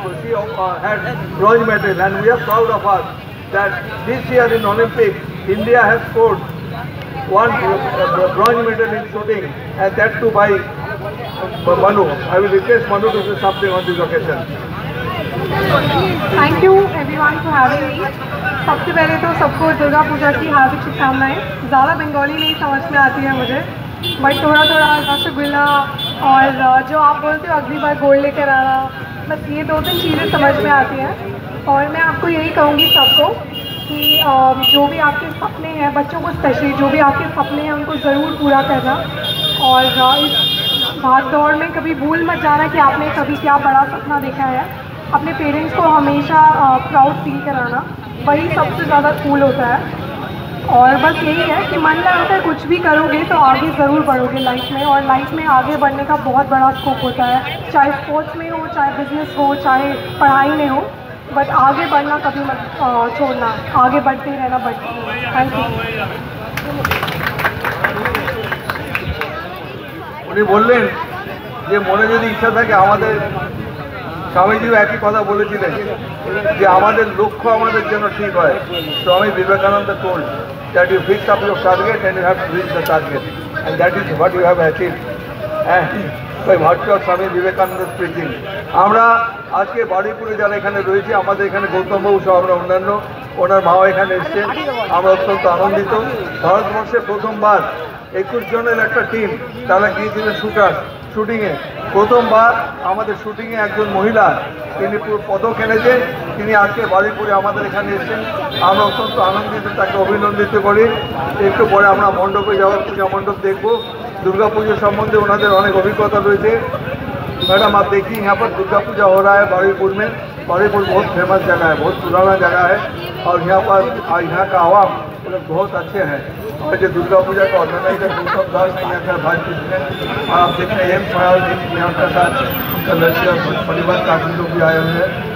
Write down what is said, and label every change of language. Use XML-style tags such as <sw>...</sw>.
<en>She had bronze medal, and we are proud of her that this year in Olympics, India has scored one bronze medal in shooting, and that too by Manu. I will request Manu to say something on this occasion. Thank you everyone for having me.</en> <hi>सबसे पहले तो सबको दुर्गा पूजा की हार्दिक शुभकामनाएं। ज़्यादा बंगाली नहीं समझ में आती है मुझे, बट थोड़ा थोड़ा रसगुल्ला और जो आप बोलते हो अगली बार गोल्ड लेकर आना, बस ये दो तीन चीज़ें समझ में आती हैं। और मैं आपको यही कहूँगी सबको कि जो भी आपके सपने हैं, बच्चों को स्पेशली जो भी आपके सपने हैं उनको ज़रूर पूरा करना। और भाग दौड़ में कभी भूल मत जाना कि आपने कभी क्या बड़ा सपना देखा है। अपने पेरेंट्स को हमेशा प्राउड फील कराना, वही सबसे ज़्यादा कूल होता है। और बस यही है कि मन लगाकर कुछ भी करोगे तो आगे ज़रूर बढ़ोगे लाइफ में, और लाइफ में आगे बढ़ने का बहुत बड़ा स्कोप होता है, चाहे स्पोर्ट्स में हो, चाहे बिजनेस हो, चाहे पढ़ाई में हो, बट आगे बढ़ना कभी मत छोड़ना, आगे बढ़ते रहना, बढ़ते रहना। Thank you. उन्हें बोलें</hi> <bn>যে মনে যদি ইচ্ছা থাকে আমাদের স্বামীজিও একই কথা বলেছিলেন যে আমাদের লক্ষ্য আমাদের জন্য ঠিক হয়। Swami Vivekananda</bn> <en>told that you fix up your target and you have to reach the target, and that is what you have achieved, and by virtue of</en> <bn>Swami Vivekananda preaching আমরা আজকে বারুইপুরে যারা এখানে রয়েছে, আমাদের এখানে গৌতমবাবু সহ আমরা অন্যান্য ওনার মাও এখানে এসছেন, আমরা অত্যন্ত আনন্দিত। ভারতবর্ষে প্রথমবার 21 জনের একটা টিম তারা গিয়েছিলেন শুটিংয়ে। প্রথমবার আমাদের শুটিংয়ে একজন মহিলা তিনি পদক এনেছেন, তিনি আজকে বারুইপুরে আমাদের এখানে এসেছেন। আমরা অত্যন্ত আনন্দিত, তাকে অভিনন্দিত করি। একটু পরে আমরা মণ্ডপে যাওয়ার পূজা মণ্ডপ দেখব।</bn> <hi>दुर्गा पूजा संबंधी उन्होंने अनेक अभिज्ञता रही है। मैडम आप देखिए यहाँ पर दुर्गा पूजा हो रहा है बारुईपुर में। बारुईपुर बहुत फेमस जगह है, बहुत पुराना जगह है, और यहाँ पर यहाँ का आवाम बहुत अच्छे हैं। और जो दुर्गा पूजा का ऑर्गेनाइजर गौतम दास यहाँ का भाई प्रेसिडेंट, और आप देख रहे हैं यहाँ का साथ उनका लड़की और परिवार काफी लोग भी आए हुए हैं।</hi>